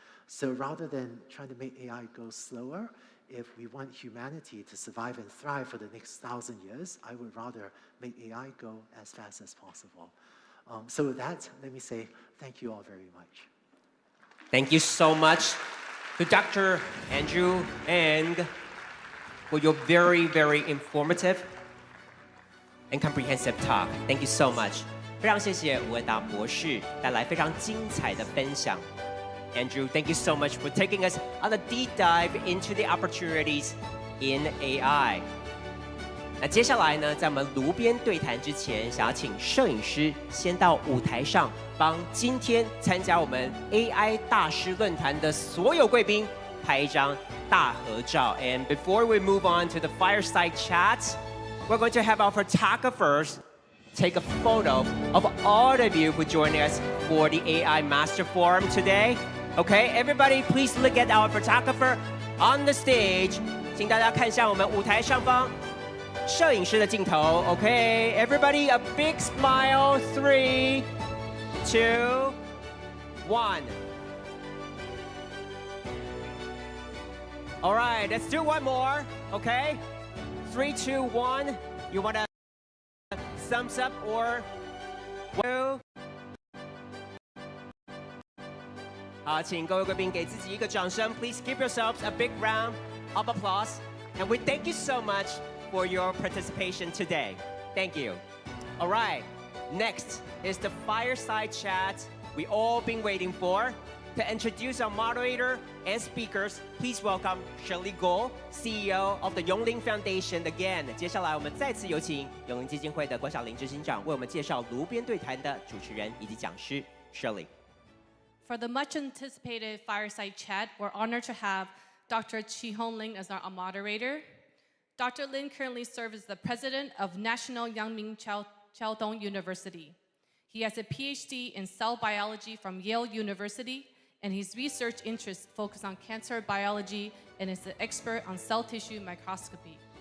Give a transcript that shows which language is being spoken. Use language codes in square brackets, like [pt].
[en] So rather than trying to make AI go slower, if we want humanity to survive and thrive for the next 1,000 years, I would rather make AI go as fast as possible. So with that, let me say thank you all very much. Thank you so much to Dr. Andrew Ng for your very, very informative and comprehensive talk. Thank you so much. [zh] 非常谢谢吴文达博士带来非常精彩的分享。 [en] Andrew, thank you so much for taking us on a deep dive into the opportunities in AI. [zh] 那接下来呢，在我们炉边对谈之前，想要请摄影师先到舞台上，帮今天参加我们 AI 大师论坛的所有贵宾拍一张大合照。 [en] And before we move on to the fireside chat, we're going to have our photographers take a photo of all of you who joined us for the AI Master Forum today. Okay, everybody, please look at our photographer on the stage. [zh] 请大家看向我们舞台上方，摄影师的镜头。 [en] OK, everybody, a big smile. 3, 2, 1. All right, let's do one more. Okay, 3, 2, 1. You want to thumbs up or 2? [zh] 好，请各位贵宾给自己一个掌声。 [en] Please give yourselves a big round of applause. And we thank you so much for your participation today. Thank you. All right, next is the fireside chat we all been waiting for. To introduce our moderator and speakers, please welcome Shirley Guo, CEO of the Yongling Foundation again. [zh] 接下来我们再次有请永龄基金会的郭晓玲执行长为我们介绍炉边对谈的主持人以及讲师 Shirley. [en] For the much anticipated fireside chat, we're honored to have Dr. Chi-Hong Lin as our moderator. Dr. Lin currently serves as the president of National Yangming Chiaodong University. He has a PhD in cell biology from Yale University, and his research interests focus on cancer biology and is an expert on cell tissue microscopy.